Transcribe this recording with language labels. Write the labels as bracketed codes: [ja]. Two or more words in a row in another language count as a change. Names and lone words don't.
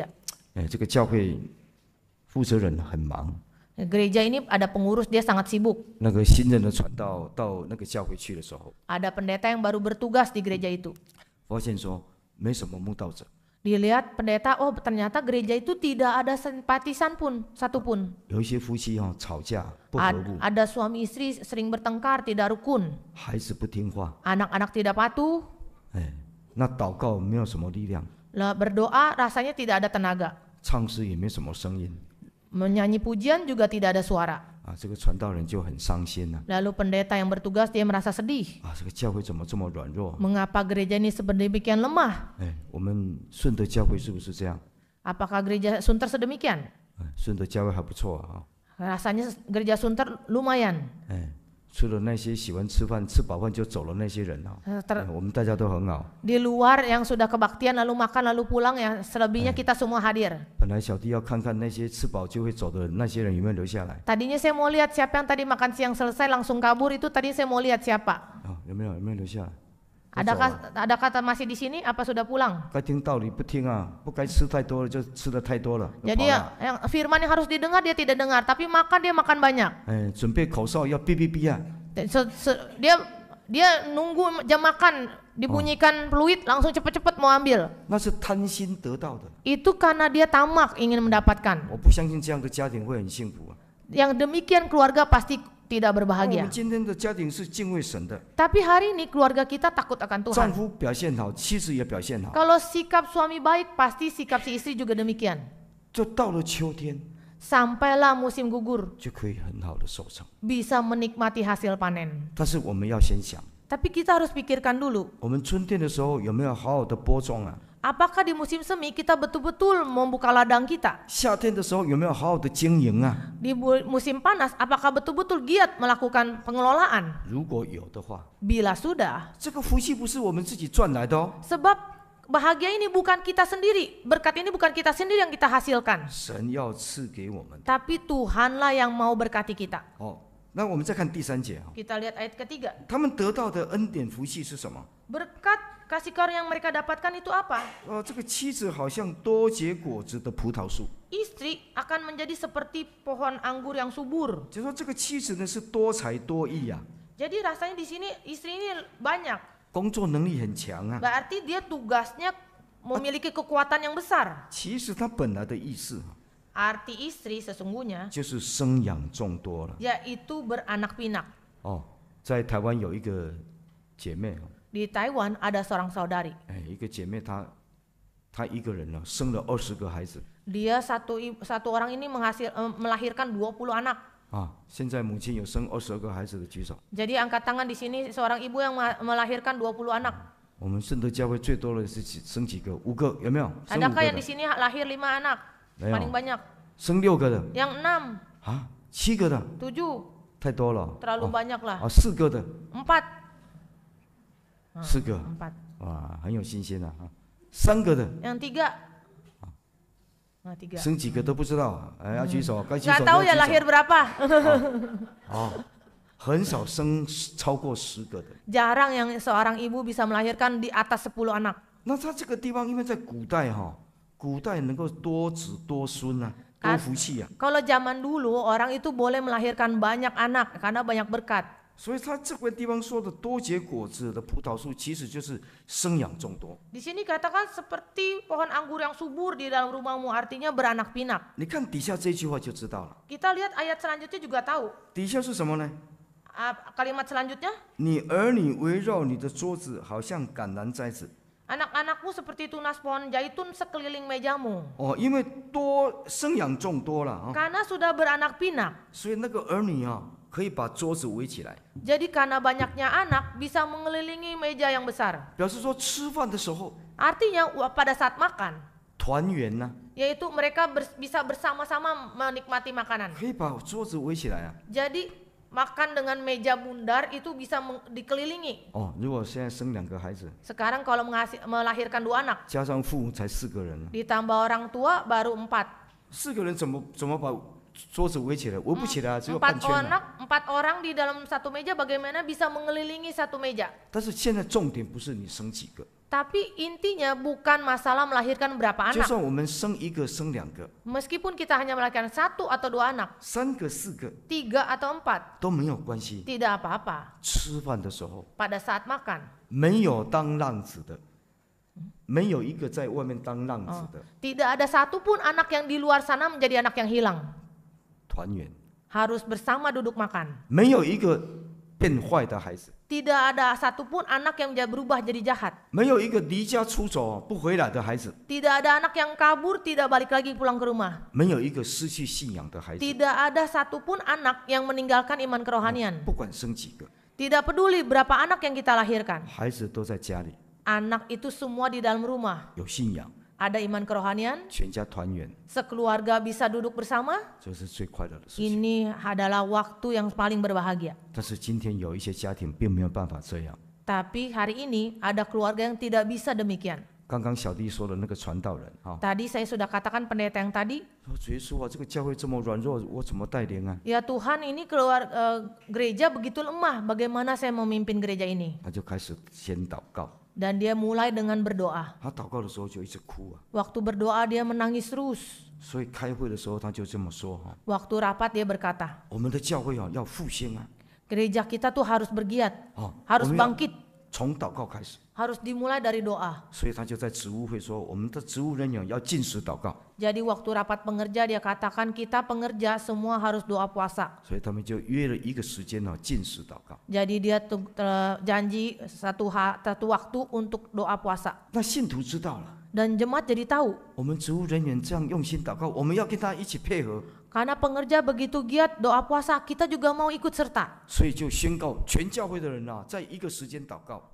[zh] 这个教会负责人很忙， [id] Gereja ini ada pengurus, dia sangat sibuk. [zh] 那个新任的传道到那个教会去的时候， [id] Ada pendeta yang baru bertugas di gereja itu. [zh] 发现说没什么慕道者， [id] Dilihat pendeta, oh ternyata gereja itu tidak ada simpatisan pun, satupun. [zh] 有一些夫妻吵架不和睦， [id] Ada suami istri sering bertengkar, tidak rukun. [zh] 孩子不听话， [id] Anak-anak tidak patuh. [zh] 那祷告没有什么力量， [id] Berdoa rasanya tidak ada tenaga. [zh] 唱诗也没什么声音， [id] Menyanyi pujian juga tidak ada suara. [zh] 这个传道人就很伤心了。 [id] Lalu pendeta yang bertugas dia merasa sedih. [zh] 这个教会怎么这么软弱？ [id] Mengapa gereja ini sedemikian lemah? [zh] 我们顺德教会是不是这样？ [id] Apakah gereja Sunter sedemikian? [zh] 顺德教会还不错啊。 [id] Rasanya gereja Sunter lumayan. [zh] 除了那些喜欢吃饭、吃饱饭就走了那些人我们大家都很好。 [id] Di luar yang sudah kebaktian lalu makan lalu pulang ya selebihnya kita semua hadir. [zh] 本来小弟要看看那些吃饱就会走的那些人有没有留下来。 [id] Tadinya saya mau lihat siapa yang tadi makan siang selesai langsung kabur itu tadi saya mau lihat siapa. [zh] 有没有留下来？ [id] Ada kata masih di sini apa sudah pulang? [zh] 该听道理不听不该吃太多了就吃的太多了。 [id] Jadi yang firman yang harus didengar dia tidak dengar, tapi makan dia makan banyak. [zh] 准备口哨要哔哔哔 [id] Dia nunggu jam makan dibunyikan peluit langsung cepat-cepat mau ambil. [zh] 那是贪心得到的。 [id] Itu karena dia tamak ingin mendapatkan. [zh] 我不相信这样的家庭会很幸福。 [id] Yang demikian keluarga pasti tidak [zh] 我 [id] berbahagia. [zh] 们今天的家庭是敬畏神的， [id] Tapi hari ini keluarga kita takut akan [zh] 丈 [id] Tuhan. [zh] 夫表现好，妻子也表现好， [id] Kalau sikap suami baik, pasti sikap si istri juga demikian. [zh] 就到了秋天 [id] Sampailah musim gugur, [zh] 就可以很好的收成。 [id] bisa menikmati hasil panen. [zh] 但是我们要先想， [id] Tapi kita harus pikirkan dulu, [zh] 我们春天的时候有没有好好的播种啊？ [id] apakah di musim semi kita betul-betul membuka ladang kita? [zh] 夏天的时候有没有好好的经营啊？ [id] Di musim panas, apakah betul-betul giat melakukan pengelolaan? [zh] 如果有的话， [id] Bila sudah, [zh] 这个福气不是我们自己赚来的哦， [id] sebab bahagia ini bukan kita sendiri, berkat ini bukan kita sendiri yang kita hasilkan, [zh] 神要赐给我们的 [id] tapi Tuhanlah yang mau berkati kita. [zh] 哦。那我们再看第3节啊， [id] Kita lihat ayat ketiga. [zh] 他们得到的恩典福气是什么？ [id] Berkat kasih karunia yang mereka dapatkan itu apa? [zh] 这个妻子好像多结果子的葡萄树， [id] Istri akan menjadi seperti pohon anggur yang subur. [zh] 就说这个妻子呢是多才多艺啊， [id] Jadi rasanya di sini istri ini banyak. [zh] 工作能力很强啊。 [id] Berarti dia tugasnya memiliki kekuatan yang besar. [zh] 其实他本来的意思 [id] Arti istri sesungguhnya [zh] 就是生养众多了 [id] yaitu beranak pinak. [zh] 哦。在台湾有一个姐妹， [id] Di Taiwan ada seorang saudari. [zh] 一个姐妹她一个人呢生了20个孩子 [id] Dia satu orang ini melahirkan 20 anak. 啊。 [zh] 现在母亲有生22个孩子的举手。 [id] Jadi angkat tangan di sini seorang ibu yang melahirkan 20 anak. [zh] 我们圣德教会最多的是生几个？5个，有没有？生5 [id] Adakah [zh] 个 [id] yang [zh] 的 [id] di sini lahir 5 anak? [zh] 没有 [id] Paling banyak. [zh] 生6个的 [id] Yang 6, [zh] 啊，7个的 [id] 7, [zh] 太多了。 [id] terlalu banyak lah. [zh] 4 个的 [id] 4. [zh] 4个， [id] 4. [zh] 哇，很有新鲜啊。3个的 [id] Yang 3. Nah, 3. [zh] 生几个都不知道，要举手，该举 [id] Nggak [zh] 手 [id] tahu [zh] 就要 [id] ya [zh] 举 [id] lahir [zh] 手。 [id] berapa. [zh] 很少生超过10个的。 [id] Jarang yang seorang ibu bisa melahirkan di atas 10 anak. [zh] 那他这个地方，因为在古代古代能够多子多孙啊，多福气啊， [id] Kalau zaman dulu orang itu boleh melahirkan banyak anak karena banyak berkat. [zh] 所以他这个地方说的多结果子的葡萄树，其实就是生养众多。 [id] Di sini katakan seperti pohon anggur yang subur di dalam rumahmu, artinya beranak pinak. [zh] 你看底下这句话就知道了， [id] Kita lihat ayat selanjutnya juga tahu. [zh] 底下是什么呢？ [id] Kalimat selanjutnya, [zh] 你儿女围绕你的桌子，好像橄榄摘子。 [id] anak-anakmu seperti tunas pohon zaitun sekeliling mejamu. [zh] 因为多生养众多了啊， [id] Karena sudah beranak pinak. [zh] 所以那个儿女可以把桌子围起来， [id] Jadi karena banyaknya anak bisa mengelilingi meja yang besar. [zh] 表示说吃饭的时候 [id] Artinya pada saat makan, [zh] 团圆呐， [id] yaitu mereka bisa bersama-sama menikmati makanan. [zh] 可以把桌子围起来啊。 [id] Jadi makan dengan meja bundar itu bisa dikelilingi. [zh] 如果现在生2个孩子， [id] Sekarang kalau melahirkan 2 anak, [zh] 加上父母才4个人， [id] ditambah orang tua baru 4. [zh] 4 个人怎么把桌子围起来？围不起来啊，只有半 [id] 4 [zh] 圈啊。 [id] anak, 4 orang di dalam satu meja bagaimana bisa mengelilingi satu meja. [zh] 但是现在重点不是你生几个， [id] Tapi intinya bukan masalah melahirkan berapa [zh] 就 [id] anak. [zh] 算我们生1个、生2个、 [id] Meskipun kita hanya melahirkan 1 atau 2 anak, [zh] 3 个、4个 [id] 3 atau 4, [zh] 都没有关系。 [id] tidak apa-apa. [zh] 吃饭的时候 [id] Pada saat makan, [zh] 没有当浪子的，没有一个在外面当浪子的， [id] tidak ada satupun anak yang di luar sana menjadi anak yang hilang. [zh] 团圆， [id] Harus bersama duduk makan. [zh] 没有一个变坏的孩子， [id] Tidak ada satupun anak yang berubah jadi jahat. [zh] 没有一个离家出走不回来的孩子， [id] Tidak ada anak yang kabur, tidak balik lagi pulang ke rumah. [zh] 没有一个失去信仰的孩子。 [id] Tidak ada satupun anak yang meninggalkan iman kerohanian. [zh] 不管生几个， [id] Tidak peduli berapa anak yang kita lahirkan. [zh] 孩子都在家里 [id] Anak itu semua di dalam rumah. [zh] 有信仰， [id] Ada iman kerohanian, [zh] 全家团圆， [id] sekeluarga bisa duduk bersama. [zh] 这是最快乐的事情。 [id] Ini adalah waktu yang paling berbahagia. [zh] 但是今天有一些家庭并没有办法这样。 [id] Tapi hari ini ada keluarga yang tidak bisa demikian. [zh] 刚刚小弟说的那个传道人 [id] Tadi saya sudah katakan pendeta yang tadi, [zh] 说主耶稣啊，这个教会这么软弱，我怎么带领啊？ [id] ya Tuhan ini gereja begitu lemah, bagaimana saya memimpin gereja ini? [zh] 他就开始先祷告， [id] Dan dia mulai dengan berdoa. [zh] 他祷告的时候就一直哭啊， [id] Waktu berdoa dia menangis terus. [zh] 所以开会的时候他就这么说 [id] Waktu rapat dia berkata, [zh] 我们的教会要复兴啊， [id] gereja kita tuh harus bergiat, harus [zh] 我们要 [id] bangkit. [zh] 从祷告开始。 [id] harus dimulai dari doa. [zh] 所以他就在职务会说，我们的职务人员要禁食祷告。 [id] Jadi waktu rapat pengerja dia katakan kita pengerja semua harus doa puasa. [zh] 所以他们就约了一个时间禁食祷告。 [id] Jadi dia janji satu waktu untuk doa puasa. [zh] 那信徒知道了， [id] Dan jemaat jadi tahu [zh] 我们职务人员这样用心祷告，我们要跟他一起配合， [id] karena pengerja begitu giat doa puasa, kita juga mau ikut serta. [zh] 所以就宣告全教会的人在一个时间祷告。